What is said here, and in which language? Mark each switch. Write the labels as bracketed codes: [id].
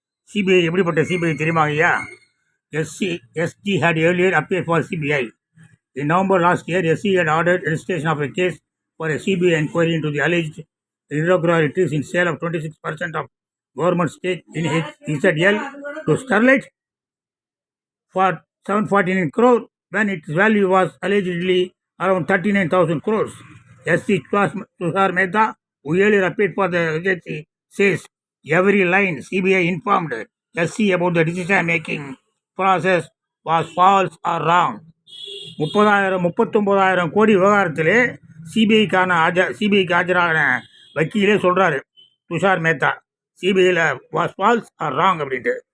[ta] CBI எப்படிப்பட்ட CBI தெரியுமா ஐயா? [en] SG had earlier appeared for CBI. In November last year, SC had ordered registration of a case for a CBI inquiry into the alleged irregularities in sale of 26% of government stake in HZL to Sterlite for 749 crore when its value was allegedly around 39,000 crores. SC Tushar Mehta, who earlier appeared for the agency, says every line CBI informed SC about the decision-making process was false or wrong. [ta] 39,000 கோடி விவகாரத்திலே சிபிஐக்கு ஆஜரான வக்கீலே சொல்கிறாரு Tushar Mehta, சிபிஐயில் [en] was false or wrong [ta] அப்படின்ட்டு.